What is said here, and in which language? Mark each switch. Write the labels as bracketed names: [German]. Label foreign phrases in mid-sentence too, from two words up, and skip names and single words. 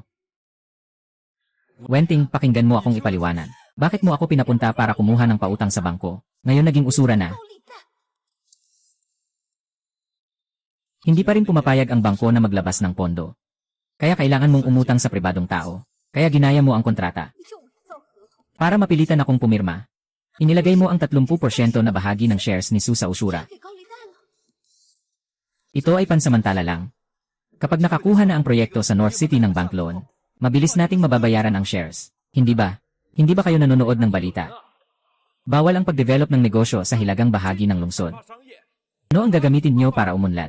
[Filipino] Wenting, pakinggan mo akong ipaliwanan. Bakit mo ako pinapunta para kumuha ng pautang sa bangko? Ngayon naging usura na. [Chinese] 高利贷， [Filipino] Hindi pa rin pumapayag ang bangko na maglabas ng pondo. Kaya kailangan mong umutang sa pribadong tao. Kaya ginaya mo ang kontrata. [Chinese] 你这伪造合同， [Filipino] Para mapilitan akong pumirma, inilagay mo ang 30% na bahagi ng shares ni Su sa usura. [Chinese] 给高利贷了。 [Filipino] Ito ay pansamantala lang. Kapag nakakuha na ang proyekto sa North City ng [English] bank loan, [Filipino] mabilis nating mababayaran ang shares. Hindi ba? Hindi ba kayo nanonood ng balita? Bawal ang pagdevelop ng negosyo sa hilagang bahagi ng lungsod. Ano ang gagamitin niyo para umunlad?